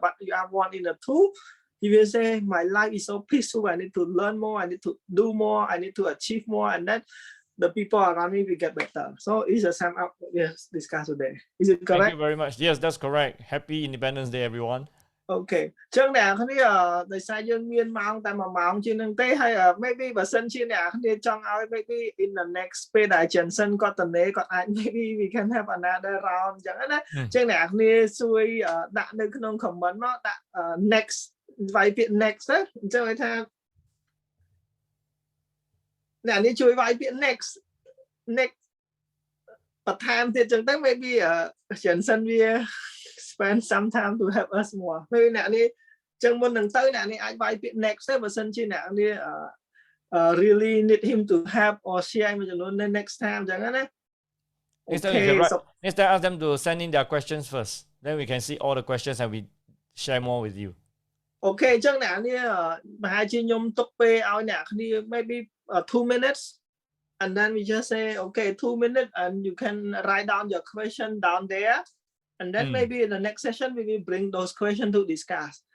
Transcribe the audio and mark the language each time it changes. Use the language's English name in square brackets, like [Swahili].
[English] But you are one in the two, you will say, my life is so peaceful. I need to learn more. I need to do more. I need to achieve more. And then the people around me will get better. So it's a sum up what we have discussed today. Is it correct? Thank you very much. Yes, that's correct. Happy Independence Day, everyone. Okay. [Khmer] ចឹងអ្នកគ្នាដោយសារយើងមានម៉ោងតែ1ម៉ោងជាងនឹងទេហើយ maybe បើសិនជាអ្នកគ្នាចង់ឲ្យ maybe in the next ពេលដែល Jensen គាត់តនេគាត់អាច [English] maybe we can have another round [Khmer] ចឹងណាចឹងអ្នកគ្នាជួយដាក់នៅក្នុង comment មកដាក់ next វាយពាក្យ next ទៅអញ្ចឹងឲ្យថាអ្នកនេះជួយវាយពាក្យ next បន្ថែមទៀតចឹងទៅ maybe Jensen វា [English] spend some time to help us more. [Khmer] Maybe អ្នកនេះចឹងមុននឹងទៅអ្នកនេះអាចវាយពាក្យ next ទៅបើសិនជាអ្នកនេះ [English] really need him to help or share [Khmer] មួយចំនួន next time ចឹងណា [English] Next time ask them to send in their questions first. Then we can see all the questions and we share more with you. Okay [Khmer] ចឹងអ្នកនេះប្រហែលជាខ្ញុំទុកពេលឲ្យអ្នកគ្នា [English] maybe 2 minutes and then we just say okay 2 minutes and you can write down your question down there. And then maybe in the next session we will bring those questions to discuss.